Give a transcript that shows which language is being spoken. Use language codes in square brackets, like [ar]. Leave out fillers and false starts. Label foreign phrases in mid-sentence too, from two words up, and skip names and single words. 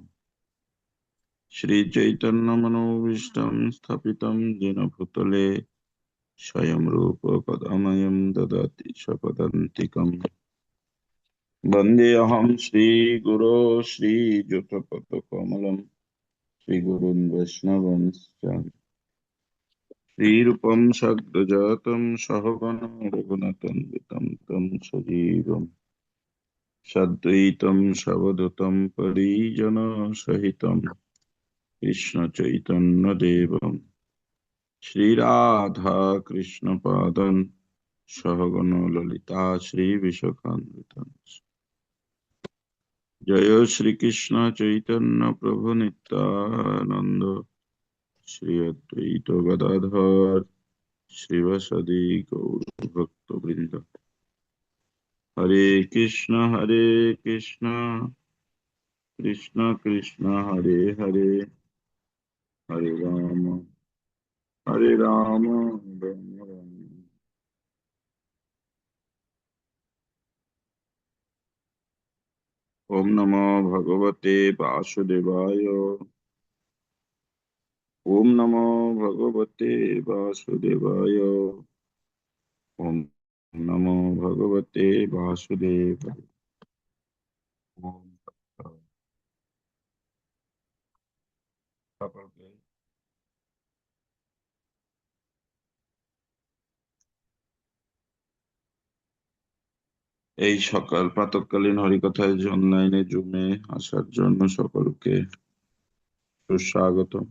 [sa] শ্রী চৈতন্য মনোভীষ্টং স্থাপিতং যেন ভূতলে স্বয়ং রূপ কদাময়ং দদাতি স্বপদান্তিকम्। বন্দেऽহং শ্রীগুরো শ্রীযুতপদকমলम् শ্রীগুরুन् বৈষ্ণবাंश्च श्रीरूपं सद्गजातं सहगणं रघुनाथान्वितं तं सजीवं सद्वैतं सवधूतं परिजनसहितं कृष्णचैतन्यदेवं श्रीराधा कृष्णपादं सहगण ललिता श्रीविशाखान्वितं। जय श्रीकृष्ण चैतन्य प्रभु नित्यानंद श्री अद्वैत गदाधर श्रीवासदि गौर भक्तवृंद। हरे कृष्ण कृष्ण कृष्ण हरे हरे, हरे राम राम राम। ओम नमो भगवते वासुदेवाय। ओम नमो भगवते वासुदेवाय। ओम नमो भगवते वासुदेवाय। [bn] ओम সকলকে এই সকাল প্রাতঃকালীন হরিকথায় অনলাইনে জুমে আসার জন্য সকলকে সুস্বাগত।